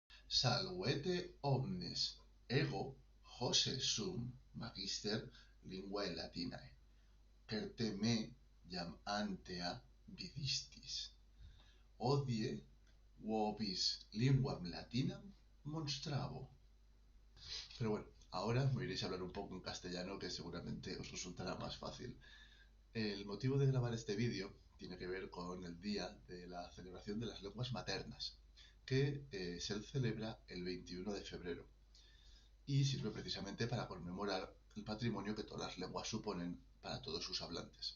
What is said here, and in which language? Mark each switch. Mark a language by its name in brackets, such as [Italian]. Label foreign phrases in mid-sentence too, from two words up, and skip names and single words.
[Latin] Salvete omnes, ego, Jose sum, magister linguae latinae, certe me jam antea vidistis. Odie vobis linguam latinam monstravo. [Spanish] Pero bueno, ahora me iréis a hablar un poco en castellano que seguramente os resultará más fácil. El motivo de grabar este vídeo tiene que ver con el día de la celebración de las lenguas maternas, que se celebra el 21 de febrero y sirve precisamente para conmemorar el patrimonio que todas las lenguas suponen para todos sus hablantes.